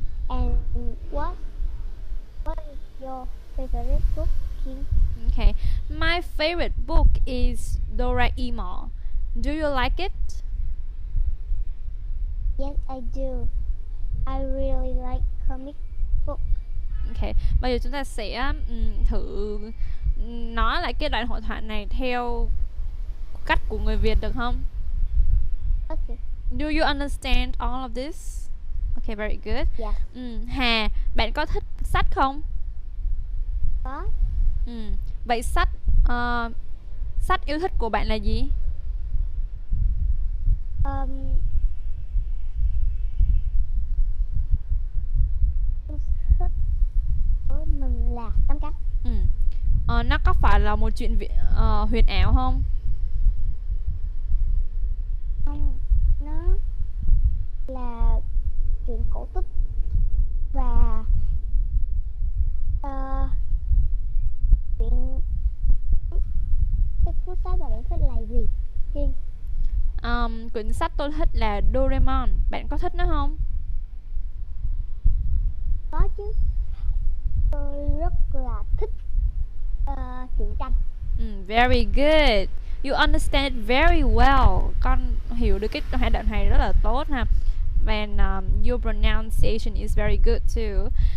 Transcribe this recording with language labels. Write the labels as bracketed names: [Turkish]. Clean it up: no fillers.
[English] And what is your favorite book, Kim? Okay. My favorite book is Doraemon. Do you like it? Yes, I do. I really like comic book. Okay. [Vietnamese] Bây giờ chúng ta sẽ thử nói lại cái đoạn hội thoại này theo cách của người Việt được không? [English] Okay. Do you understand all of this? Okay, very good. Yes. [Vietnamese] Hà, bạn có thích sách không? Có. Vậy sách yêu thích của bạn là gì? Của mình là Tấm Cánh. Nó có phải là một chuyện huyền ảo không? Không, nó là chuyện cổ tích và chuyện cái cuốn sách mà bạn thích là gì, Kiên? Quyển sách tôi thích là Doraemon. Bạn có thích nó không? Có chứ. Tôi rất là thích truyện tranh. [English] Very good. You understand it very well. [Vietnamese] Con hiểu được cái hai đoạn này rất là tốt ha. [English] And your pronunciation is very good too.